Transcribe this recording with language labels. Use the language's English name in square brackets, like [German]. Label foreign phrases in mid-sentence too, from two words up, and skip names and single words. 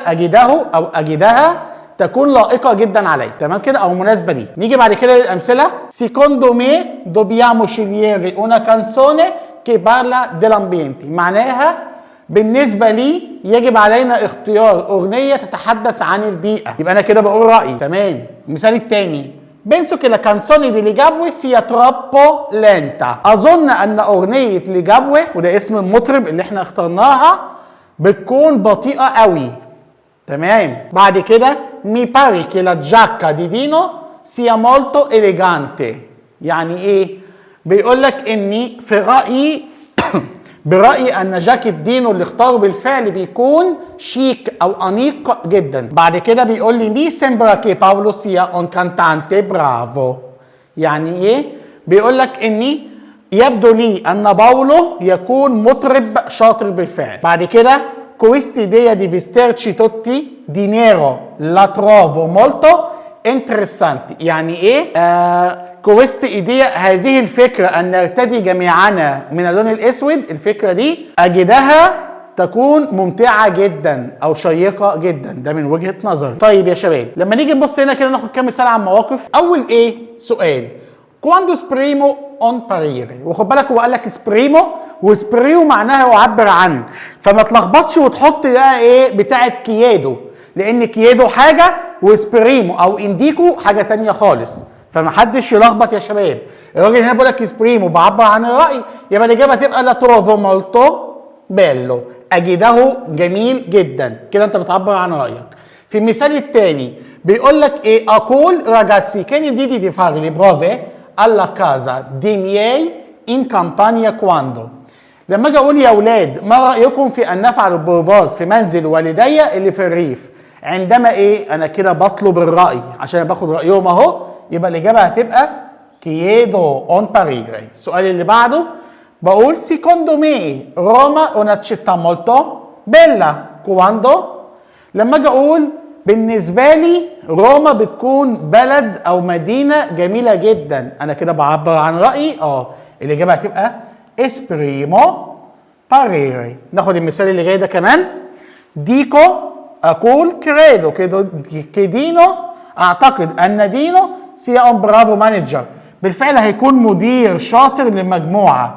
[Arabic] اجده او اجدها تكون لائقه جدا علي، تمام كده، او مناسبه لي. نيجي بعد كده للامثله. [Italian] secondo me dobbiamo scegliere una canzone che parla dell'ambiente, [Arabic] معناها بالنسبه لي يجب علينا اختيار اغنيه تتحدث عن البيئه. يبقى انا كده بقول رايي، تمام. المثال الثاني [Italian] penso che la canzone di Ligabue sia troppo lenta، [Arabic] اظن ان اغنيه ليجابوي، وده اسم المطرب اللي احنا اخترناها، بتكون بطيئة قوي. تمام. بعد كده [Italian] mi pare che la giacca di Dino sia molto elegante. [Arabic] يعني ايه؟ بيقول لك اني في رأيي برأيي ان جاكيت دينو اللي اختاره بالفعل بيكون شيك او انيق جدا. بعد كده بيقول لي [Italian] mi sembra che Paolo sia un cantante bravo. [Arabic] يعني ايه؟ بيقول لك اني يبدو لي ان باولو يكون مطرب شاطر بالفعل. بعد كده [Italian] questa idea di vestirci tutti di nero la trovo molto interessante. [Arabic] يعني ايه؟ [Italian] questa idea [Arabic] هذه الفكرة ان نرتدي جميعنا من اللون الاسود، الفكرة دي اجدها تكون ممتعة جدا او شيقة جدا، ده من وجهة نظري. طيب يا شباب لما نيجي نبص هنا كده ناخد كام مثال عن مواقف. اول ايه؟ سؤال [Italian] quando esprimo un parere، [Arabic] وخد بالك هو قال لك اسبريمو، واسبريمو معناها يعبر عن، فما تلخبطش وتحط بقى ايه بتاعه كيادو، لان كيادو حاجه واسبريمو او انديكو حاجه تانية خالص، فما حدش يلخبط يا شباب. الراجل هنا بيقول لك اسبريمو بعبر عن الراي، يبقى الاجابه تبقى [Italian] la trovo molto bello, [Arabic] اجده جميل جدا، كده انت بتعبر عن رايك. في المثال الثاني بيقول لك ايه؟ [Italian] اقول ragazzi che ne dite di fare le prove alla casa dei miei in campagna quando. [Arabic] لما اجي اقول يا اولاد ما رايكم في ان نفعل البروفات في منزل والدي اللي في الريف، عندما ايه؟ انا كده بطلب الراي عشان باخد رايهم اهو، يبقى الاجابه هتبقى [Italian] chiedo un parere. [Arabic] السؤال اللي بعده بقول [Italian] secondo me Roma è una città molto bella quando. [Arabic] لما اجي اقول بالنسبه لي روما بتكون بلد او مدينه جميله جدا، انا كده بعبر عن رايي. الاجابه هتبقى [Italian] esprimo parere. [Arabic] ناخد المثال اللي جاي ده كمان. ديكو اقول [Italian] credo che Dino [Arabic] اعتقد ان دينو [Italian] sia un bravo manager, [Arabic] بالفعل هيكون مدير شاطر للمجموعه.